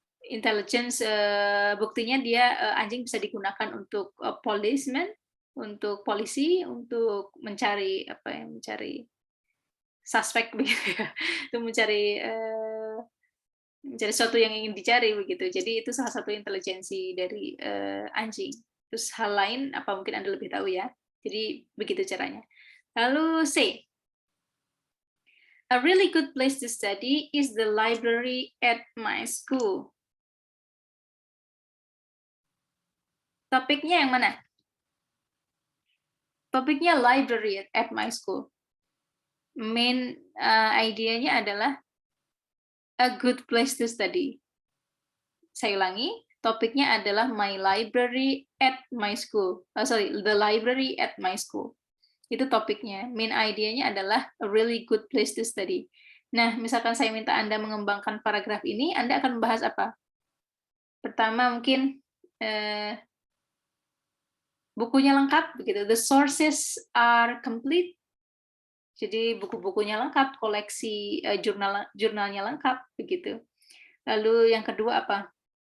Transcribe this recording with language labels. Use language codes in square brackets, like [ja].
[id] Intelligence buktinya dia anjing bisa digunakan untuk policeman, untuk polisi, untuk mencari apa ya, mencari suspek begitu ya, untuk mencari sesuatu yang ingin dicari begitu. Jadi itu salah satu intelijensi dari anjing. Terus hal lain apa mungkin Anda lebih tahu ya. Jadi begitu caranya. Lalu C. [en] A really good place to study is the library at my school. [id] Topiknya yang mana? Topiknya [en] library at my school. Main [id] idenya adalah [en] a good place to study. [id] Saya ulangi, topiknya adalah [en] my library at my school. The library at my school. [id] Itu topiknya. [en] Main [id] idenya adalah [en] a really good place to study. [id] Nah, misalkan saya minta Anda mengembangkan paragraf ini, Anda akan membahas apa? Pertama mungkin bukunya lengkap, begitu. [en] The sources are complete. [id] Jadi buku-bukunya lengkap, koleksi jurnalnya lengkap, begitu. Lalu yang kedua apa?